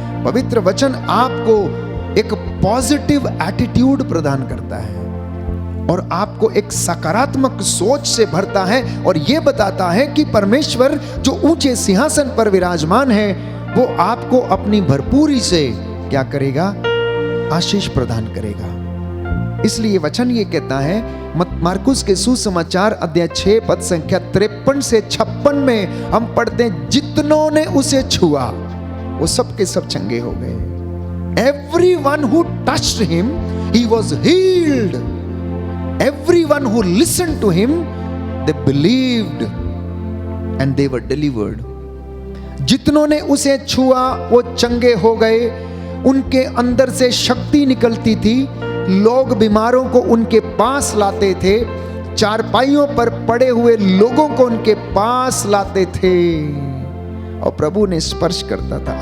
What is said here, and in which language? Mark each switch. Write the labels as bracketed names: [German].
[Hindi] पवित्र वचन आपको एक पॉजिटिव एटीट्यूड प्रदान करता है और आपको एक सकारात्मक सोच से भरता है और यह बताता है कि परमेश्वर जो ऊंचे सिंहासन पर विराजमान है वो आपको अपनी भरपूरी से क्या करेगा? आशीष प्रदान करेगा। इसलिए वचन ये कहता है मार्कुस के सुसमाचार अध्याय 6 पद संख्या 53 से 56 में हम पढ़ते हैं, जितनों ने उसे छुआ वो सब के सब चंगे हो गए। [English] Everyone who touched him, he was healed. Everyone who listened to him, they believed and they were delivered. [Hindi] जितनों ने उसे छुआ वो चंगे हो गए। उनके अंदर से शक्ति निकलती थी, लोग बीमारों को उनके पास लाते थे, चारपाइयों पर पड़े हुए लोगों को उनके पास लाते थे और प्रभु ने स्पर्श करता था।